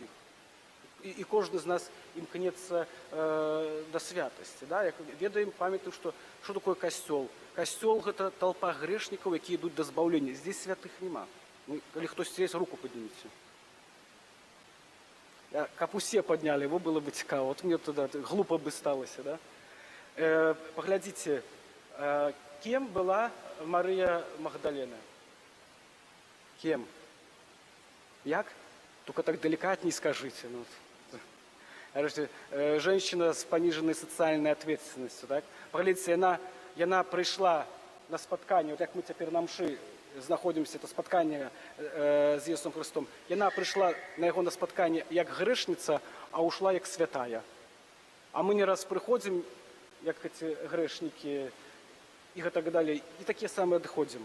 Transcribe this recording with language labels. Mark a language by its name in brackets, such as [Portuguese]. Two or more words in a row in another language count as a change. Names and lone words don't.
[Belarusian] І кожны з нас імкнецца да святасці. Да? Як ведаем, памятаем, што такое касцёл. Касцёл – гэта толпа грэшнікаў, якія ідуць да збаўлення. [Russian] Здесь святых няма. [Belarusian] Ну, калі хтосьці есть, руку падніміце. Каб усе паднялі, [Russian] его было бы цікава. Вот мне туда глупо бы сталося. Да? [Belarusian] Паглядзіце, кем была Мария Магдалена? Кем? Як? [Russian] Только так деликатней скажите. Ну, женщина с пониженной социальной ответственностью. Так? [Belarusian] Паглядзіце, яна прыйшла на спатканне, вот як мы цяпер на мшы знаходзімся, это спатканне з Ісусом Христом. Яна прыйшла на яго на спатканне як грэшніца, а ушла як святая. А мы не раз прыходзім, як эти грэшнікі, і гэтак далей, і такія самыя адыходзім.